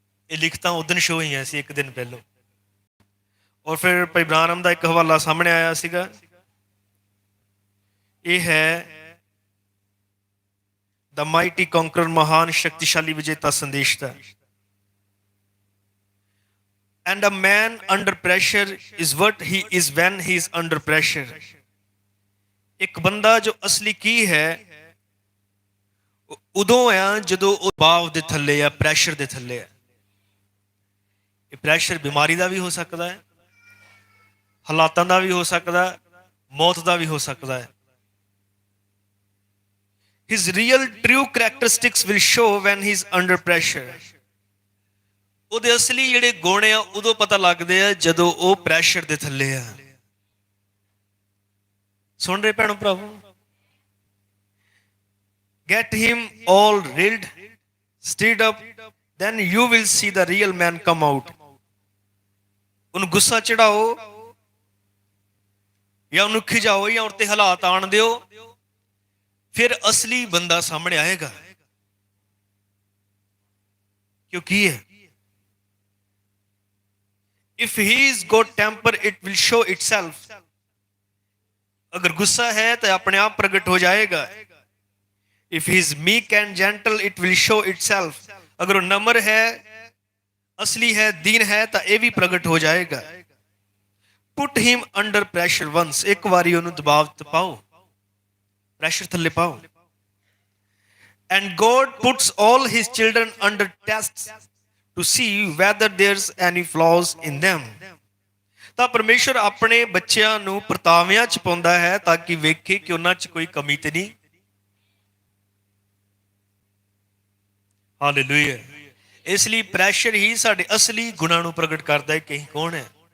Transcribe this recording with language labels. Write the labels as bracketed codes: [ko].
[pa] ਇਹ ਲਿਖਤਾਂ ਉਦਣ ਸ਼ੋ ਹੋਈਆਂ ਸੀ ਇੱਕ ਦਿਨ ਪਹਿਲਾਂ, ਔਰ ਫਿਰ ਭਾਈ ਬ੍ਰਾਨਮ ਦਾ ਇੱਕ ਹਵਾਲਾ ਸਾਹਮਣੇ ਆਇਆ ਸੀਗਾ। ਇਹ ਹੈ ਦ ਮਾਈਟੀ ਕੌਂਕਰਰ, ਮਹਾਨ ਸ਼ਕਤੀਸ਼ਾਲੀ ਵਿਜੇਤਾ ਸੰਦੇਸ਼ ਦਾ। [en] And a man under pressure is what he is when he is under pressure. [pa] ਇੱਕ ਬੰਦਾ ਜੋ ਅਸਲੀ ਕੀ ਹੈ ਉਦੋਂ ਆ ਜਦੋਂ ਉਹ ਦਬਾਅ ਦੇ ਥੱਲੇ ਆ, ਪ੍ਰੈਸ਼ਰ ਦੇ ਥੱਲੇ ਆ। ਇਹ ਪ੍ਰੈਸ਼ਰ ਬਿਮਾਰੀ ਦਾ ਵੀ ਹੋ ਸਕਦਾ ਹੈ, ਹਾਲਾਤਾਂ ਦਾ ਵੀ ਹੋ ਸਕਦਾ, ਮੌਤ ਦਾ ਵੀ ਹੋ ਸਕਦਾ ਹੈ। [en] His real true characteristics will show when he is under pressure. [pa] ਉਹਦੇ ਅਸਲੀ ਜਿਹੜੇ ਗੁਣ ਆ ਉਦੋਂ ਪਤਾ ਲੱਗਦੇ ਆ ਜਦੋਂ ਉਹ ਪ੍ਰੈਸ਼ਰ ਦੇ ਥੱਲੇ ਆ। ਸੁਣ ਰਹੇ ਭੈਣੋ ਭਰਾਵੋ? [en] Get him all riled, stirred up, then you will see the real man come out. [pa] ਉਹਨੂੰ ਗੁੱਸਾ ਚੜਾਓ ਜਾਂ ਉਹਨੂੰ ਖਿਜਾਓ ਜਾਂ ਉਹਤੇ ਹਾਲਾਤ ਆਣ ਦਿਓ, ਫਿਰ ਅਸਲੀ ਬੰਦਾ ਸਾਹਮਣੇ ਆਏਗਾ। ਕਿਉਂ ਕੀ ਹੈ? [en] If he is got temper, it will show itself. [hi] अगर गुस्सा है तो अपने आप प्रकट हो जाएगा। [en] If he is meek and gentle, it will show itself. [hi] अगर वो नम्र है, असली है, दीन है, तो ये भी प्रकट हो जाएगा। [en] Put him under pressure once. [pa] एक बारी उन्हें दबाव ते पाओ, pressure थल्ले पाओ। [en] And God puts all his children under tests to see whether there's any flaws in them. [pa] ਤਾਂ ਪਰਮੇਸ਼ਰ ਆਪਣੇ ਬੱਚਿਆਂ ਨੂੰ ਪਰਤਾਵਿਆਂ ਚ ਪਾਉਂਦਾ ਹੈ ਤਾਂ ਕਿ ਵੇਖੇ ਕਿ ਉਹਨਾਂ ਚ ਕੋਈ ਕਮੀ ਤੇ ਨਹੀਂ। ਹਾਲੇਲੂਇਆ। ਇਸ ਲਈ ਪ੍ਰੈਸ਼ਰ ਹੀ ਸਾਡੇ ਅਸਲੀ ਗੁਣਾਂ ਨੂੰ ਪ੍ਰਗਟ ਕਰਦਾ ਹੈ ਕਿ ਅਸੀਂ ਕੌਣ ਹੈ।